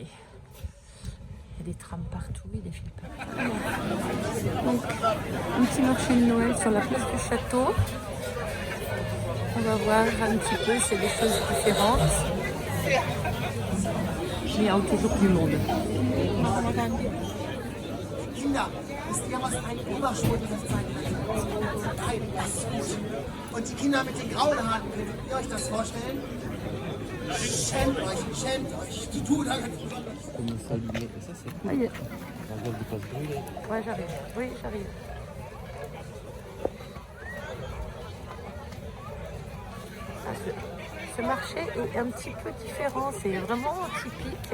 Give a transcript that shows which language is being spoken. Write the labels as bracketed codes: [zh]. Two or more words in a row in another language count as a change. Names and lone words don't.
[fr] Il y a des trams partout, il y a des fils partout. Donc, un petit marché de Noël sur la place du château. On va voir un petit peu, c'est des choses différentes. Mais il y a toujours du monde. [de] Kinder, wisst ihr, was ein Überschwulliges sein wird? Das ist gut. Und die Kinder mit den grauen Haaren, könnt ihr euch das vorstellen? Schämt euch. Die tut halt [fr] Ouais, j'arrive. Oui, j'arrive. Ce marché est un petit peu différent, c'est vraiment typique.